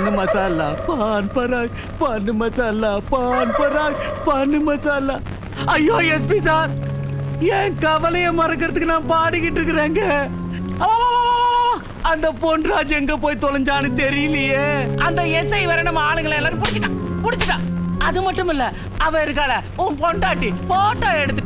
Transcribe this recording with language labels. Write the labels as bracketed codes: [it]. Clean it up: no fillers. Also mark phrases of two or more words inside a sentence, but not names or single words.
[hi] मसाला पान पराग पान मसाला पान पराग पान मसाला [ta] ஐயோ எஸ்பி சார் என் கவலையை மறக்கிறதுக்கு நான் பாடிக்கிட்டு இருக்கிறேங்க அந்த பொன்ராஜ் எங்க போய் தொலைஞ்சான்னு தெரியலையே. அந்த எஸ்ஐ வேற நம்ம ஆளுங்களை எல்லாரும் புடிச்சிட்டான். அது மட்டும் இல்ல, அவ இருக்கால உன் பொண்டாட்டி போட்டோ எடுத்துட்டா.